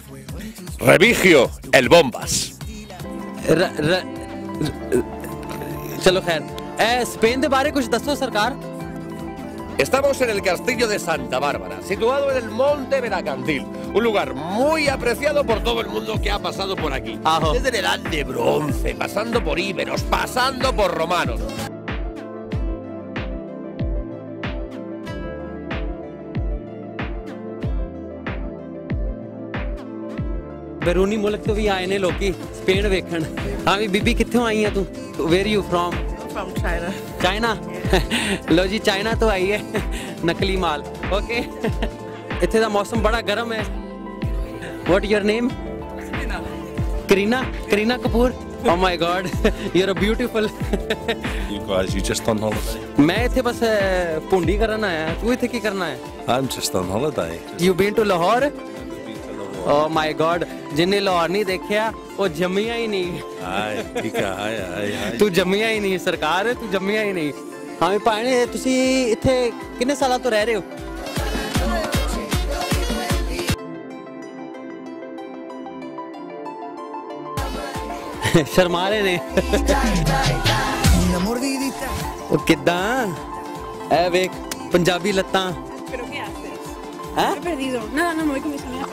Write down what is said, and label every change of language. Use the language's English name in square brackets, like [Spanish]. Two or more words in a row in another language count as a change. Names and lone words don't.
[Punjabi] Remigio el Bombas। ਚਲੋ ਖ਼ੈਰ ਸਪੇਨ ਕੇ ਬਾਰੇ ਕੁਝ ਦੱਸੋ ਸਰਕਾਰ। [Spanish] Estamos en el castillo de Santa Bárbara, situado en el monte Benacantil, un lugar muy apreciado por todo el mundo que ha pasado por aquí. Desde la edad de bronce, pasando por íberos, pasando por romanos. [Punjabi] ਬੈਰੂਨੀ ਮੁਲਕ ਤੋ ਭੀ ਆਏ ਨੇ ਲੋਕੀ ਸਪੇਨ ਵੇਖਣ। ਹਾਂ ਭੀ ਬੀਬੀ ਕਿੱਥੋਂ ਆਈ ਹੈ ਤੂੰ? [English] Where you from? From China. चाइना? [Punjabi] ਲੋ ਜੀ ਚਾਇਨਾ ਤੋ ਆਈ ਹੈ ਨਕਲੀ ਮਾਲ। ਓਕੇ ਇੱਥੇ ਦਾ ਮੌਸਮ ਬੜਾ ਗਰਮ ਹੈ। [English] What your name? करीना। करीना कपूर। Oh my God, you're a beautiful. You guys, you just on holiday? [Punjabi] ਮੈਂ ਇੱਥੇ ਬਸ ਪੁੰਡੀ ਕਰਨ ਆਇਆ। ਤੂੰ ਇੱਥੇ ਕੀ ਕਰਨਾ ਹੈ? [English] I'm just on holiday. You been to Lahore? Oh my God, [Urdu] جنہیں لاہور نہیں دیکھا وہ جمیا ہی نہیں. [English] Hi, Ika, hi. [Punjabi] ਤੂੰ ਜੰਮਿਆ ਹੀ ਨਹੀਂ ਸਰਕਾਰ, ਤੂੰ ਜੰਮਿਆ ਹੀ ਨਹੀਂ। ਹਾਂ ਭਾਈ ਤੁਸੀਂ ਇੱਥੇ ਕਿੰਨੇ ਸਾਲ ਤੋ ਰਹਿ ਰਹੇ ਹੋ? ਸ਼ਰਮਾ ਰਹੇ ਨੇ। ਓ ਕਿੱਦਾਂ ਏ ਵੇਖ ਪੰਜਾਬੀ ਲੱਤਾਂ। हैं? [Spanish] No, me voy con mi señora.